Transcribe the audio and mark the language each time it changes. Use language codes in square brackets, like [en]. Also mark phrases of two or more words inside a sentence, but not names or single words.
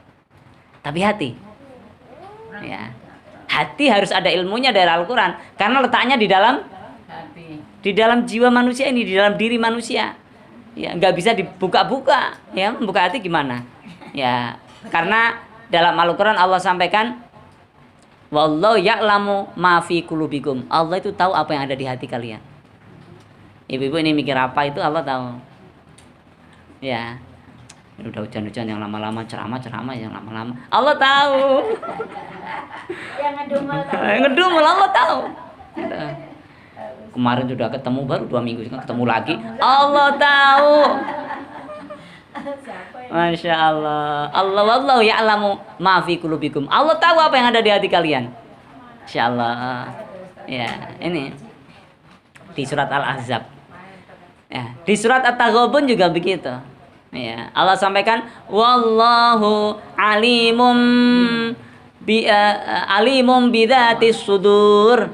[id] Tapi hati, ya, hati harus ada ilmunya dari Al-Quran, karena letaknya di dalam jiwa manusia ini, di dalam diri manusia. Ya, nggak bisa dibuka-buka. Ya, membuka hati gimana? Ya, karena dalam Al-Quran Allah sampaikan, [ar] والله يعلم ما في قلوبكم. [id] Allah itu tahu apa yang ada di hati kalian. Ibu-ibu ini mikir apa itu Allah tahu. Ya. Ini udah hujan-hujan yang lama-lama, ceramah yang lama-lama. Allah tahu. Yang ngedumel Allah tahu. Kemarin sudah ketemu, baru 2 minggu ketemu lagi. Allah tahu. [ar] ما شاء الله. الله والله يعلم ما في قلوبكم. [id] Allah tahu apa yang ada di hati kalian. [ar] ما شاء الله. [id] Ya, ini di surat Al-Ahzab. Ya, di surat At-Taghabun juga begitu. Ya, Allah sampaikan [ar] والله عليم بذات الصدور.